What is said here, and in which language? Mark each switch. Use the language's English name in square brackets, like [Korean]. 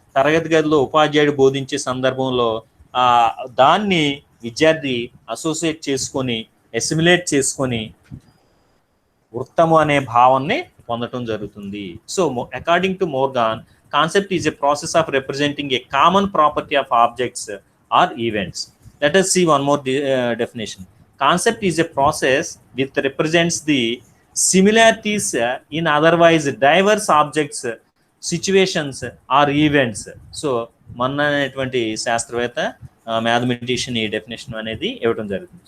[Telugu] తరగతి గదిలో ఉపాధ్యాయుడు బోధించే సందర్భంలో దాన్ని విద్యార్థి అసోసియేట్ చేసుకొని ఎసిమిలేట్ చేసుకొని వృత్తము అనే భావాన్ని పొందటం జరుగుతుంది. [English] So according to Morgan, concept is a process of representing a common property of objects or events. Let us see one more definition. Concept is a process which represents the similarities in otherwise diverse objects, situations or events. [Telugu] So మన అనేటువంటి శాస్త్రవేత్త mathematician ఈ definition అనేది ఇవ్వడం జరుగుతుంది.